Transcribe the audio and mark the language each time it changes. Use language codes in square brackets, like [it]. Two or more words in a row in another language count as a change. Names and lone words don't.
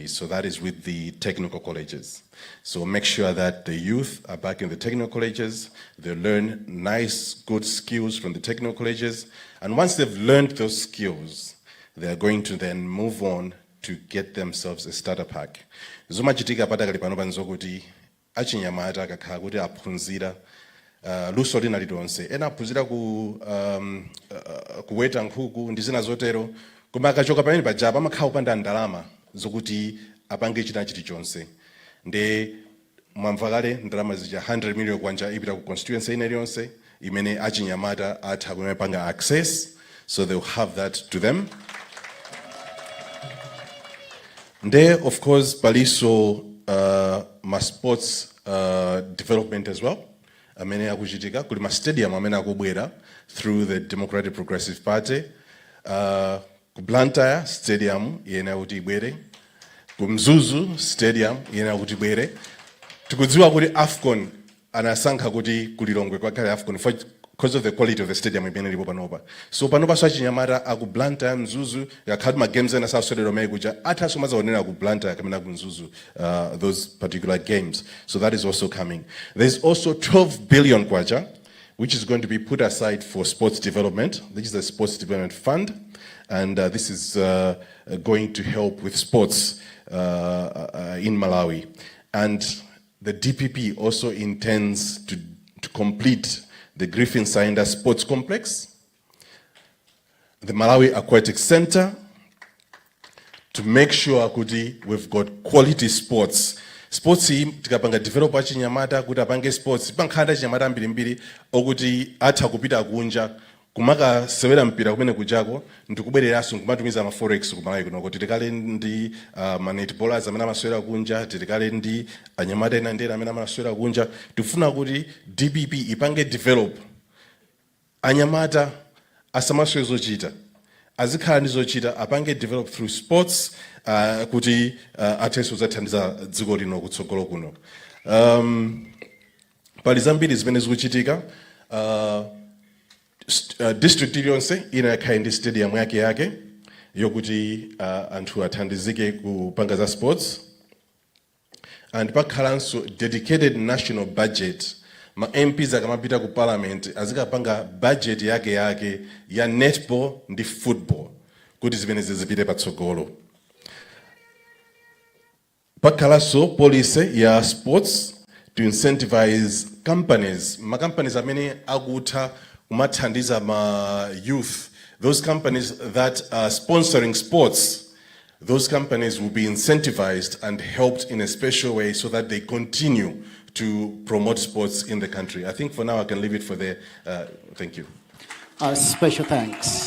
[en] So that is with the technical colleges. So make sure that the youth are back in the technical colleges, they learn nice, good skills from the technical colleges, and once they've learned those skills, they're going to then move on to get themselves a starter pack. [ny] Zomachitika patakali pano panzokuti achinyamata akakhala kuti aphunzira luso lina lilonse. Ena aphunzira kuweta nkhuku ndi zina zotero, koma akachoka pamene pajapa amakhala kupanda ndalama zokuti apange china chilichonse. Nde mwamva kale ndalama zija 100 million kwanja ipita ku constituency ina iliyonse imene achinyamata atha kumapanga access, [en] so they'll have that to them. Nde of course [ny] paliso ma [en] sports development as well. [ny] Amene akuchitika kuli ma stadium amene akubwera [en] through the [ny] Democratic Progressive Party. Ku BLANTYRE stadium yena kuti ibwere, ku Mzuzu stadium yena kuti ibwere. Tikudziwa kuti AFCON anasankha kuti kulilongwe kwakhale AFCON [en] because of the quality of the stadium [ny] imene lipo panopa. So panopa achinyamata aku BLANTYRE Mzuzu yakhala ma games ena saswedero mai kuja athaso mazaonera ku BLANTYRE kamena ku Mzuzu [en] those particular games. So that is also coming. There's also 12 billion kwacha which is going to be put aside for sports development. This is the Sports Development Fund, and this is going to help with sports in Malawi. And the DPP also intends to complete the Griffin Sainda Sports Complex, the Malawi Aquatic Center, to make sure [ny] kuti [en] we've got quality sports. [ny] Sports tikapanga develop achinyamata kuti apange sports pankhanda achinyamata mbirimbiri okuti atha kupita kunja kumaka sewera mpira kumene kujako ndikubwereranso kumatumiza ma forex kumalawi kuno kuti tikale ndi ma netballers amene amasewera kunja, tikale ndi anyamata ena ndera amene amasewera kunja. Tifuna kuti DPP ipange develop anyamata asamaswe zochita, azikhala ndi zochita, apange [en] develop through sports [ny] kuti atheso zathandiza dziko lino kutsogolo kuno. Pali zambiri zimene zikuchitika. District iliyonse ina yakhala ndi stadium yake yokuti anthu athandizike kupanga za sports, and pakhalanso [en] dedicated national budget. [ny] Ma MPs akamapita ku parliament azikapanga budget yake ya netball ndi football kuti zimene zipite patsogolo. [en] Pakhalanso policy ya sports to incentivize companies, ma companies [ny] amene akutha kumathandiza ma [en] youth, those companies that are sponsoring sports, those companies will be incentivized and helped in a special way so that they continue to promote sports in the country. I think for now I can leave it for there. Thank you. Special thanks.